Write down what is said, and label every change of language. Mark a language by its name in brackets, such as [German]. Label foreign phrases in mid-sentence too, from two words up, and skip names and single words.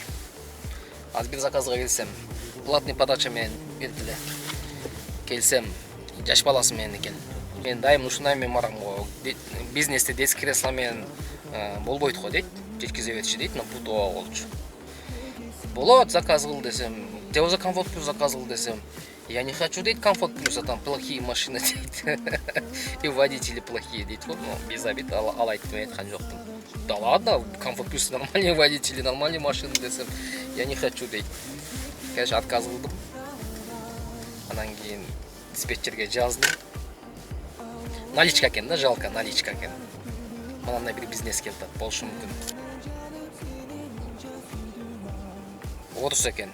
[Kyrgyz] Азыр бир заказга келсем, [Russian] платный подача [Kyrgyz] менен бергиле. Келсем, жаш баласы менен экен. Мен дайым ушундай мен барам го. Бизнесте [Russian] детский кресло [Kyrgyz] менен болбойт го дейт. Жеткизе берчи дейт, путова болчу. Болот, заказ кыл десем, Теоза [Russian] комфорт плюс [Kyrgyz] заказ кыл десем, [Russian] я не хочу дейт комфорт плюс, а там плохие машины дейт. И водители плохие дейт. Вот, без обид [Kyrgyz] алайт мен айткан жоктум. [Russian] Да ладно, комфорт плюс нормальные водители, нормальные машины десем, я не хочу дейт. [Kyrgyz] Конечно, отказ кылдым. Анан кийин диспетчерге жаздым. Наличка экен да, жалко, наличка экен. Мынандай бир бизнес келип атат, болушу мүмкүн. Орус экен.